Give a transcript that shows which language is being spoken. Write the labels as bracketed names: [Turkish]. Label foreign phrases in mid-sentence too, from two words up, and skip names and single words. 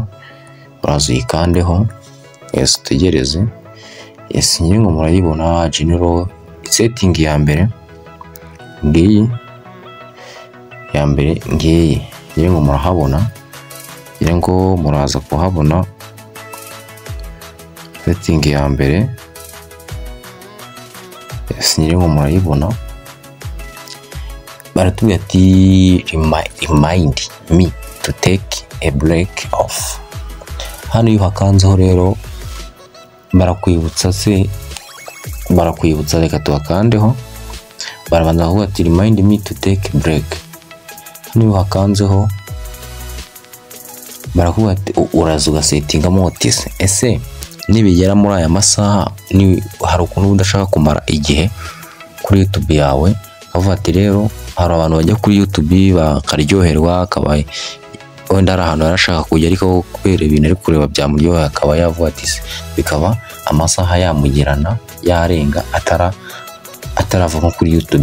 [Kinyarwanda] uraza uyikandeho, yes, tugereze, yes, ngire ngo murayibona [English] general setting [Kinyarwanda] ya mbere ngiyi ya mbere ngiyi, ngire ngo murahabona, ngire ngo muraza kuhabona setting ya mbere, yes, ngire ngo murayibona. Baratubwira ati [English] remind me to take a break off. [Kinyarwanda] Hano iyo hakanzeho rero barakwibutsa reka tubakandeho, barabanza kuvuga ati [English] remind me to take a break. [Kinyarwanda] Hano iyo hakanzeho barakuvuga ati uraza ugasetingamo uti ese nibigera muri aya masaha hari ukuntu udashaka kumara igihe kuri YouTube yawe, avuga ati rero hari abantu bajya kuri YouTube bakaryoherwa, akaba wenda ari ahantu yarashaka kujya ariko kubera ibintu ari kureba byamuryohera, akaba yavuga ati bikaba amasaha yamugirana yarenga atarava nko kuri YouTube.